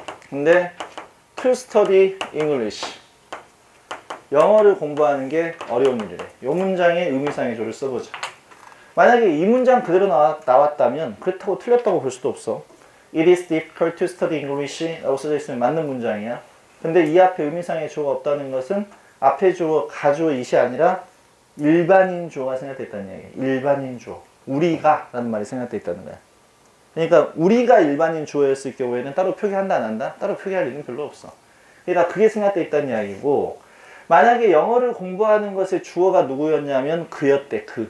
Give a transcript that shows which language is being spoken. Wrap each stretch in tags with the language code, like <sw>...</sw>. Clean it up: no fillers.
<ko>근데</ko> <en>to study English.</en> <ko>영어를 공부하는 게 어려운 일이래. 이 문장에 의미상의 주어를 써보자. 만약에 이 문장 그대로 나왔다면 그렇다고 틀렸다고 볼 수도 없어.</ko> <en>It is difficult to study English</en> <ko>라고 써져 있으면 맞는 문장이야. 근데 이 앞에 의미상의 주어가 없다는 것은 앞에 주어, 가주어, it이 아니라 일반인 주어가 생략되어 있다는 얘기야. 일반인 주어. 우리가 라는 말이 생략되어 있다는 거야. 그러니까 우리가 일반인 주어였을 경우에는 따로 표기한다 안 한다? 따로 표기할 일은 별로 없어. 그러니까 그게 생략되어 있다는 이야기고 만약에 영어를 공부하는 것의 주어가 누구였냐면 그였대.</ko>